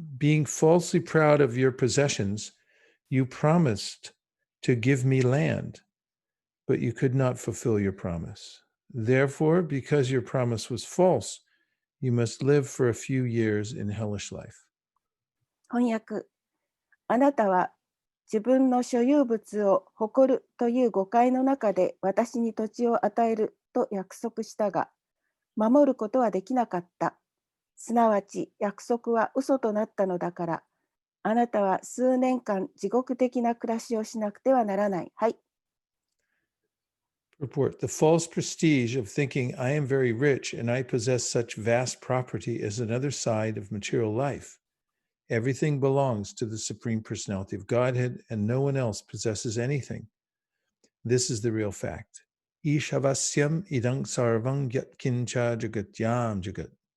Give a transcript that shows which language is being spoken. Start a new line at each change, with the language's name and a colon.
English: Being falsely proud of your possessions, you promised to give me land, but you could not fulfill your promise. Therefore, because your promise was false, you must live for a few years in hellish life.
Japanese: 翻訳あなたは自分の所有物を誇るという誤解の中で私に土地を与えると約束したが守ることはできなかった。すなわち約束は嘘となったのだから、あなたは数年間地獄的な暮らしをしなくてはならない。はい。
English: Report. The false prestige of thinking I am very rich and I possess such vast property is another side of material life. Everything belongs to the Supreme Personality of Godhead and no one else possesses anything. This is the real fact.
Sanskrit: Ishavasyam idang sarvang yatkincha jagatyam jagat.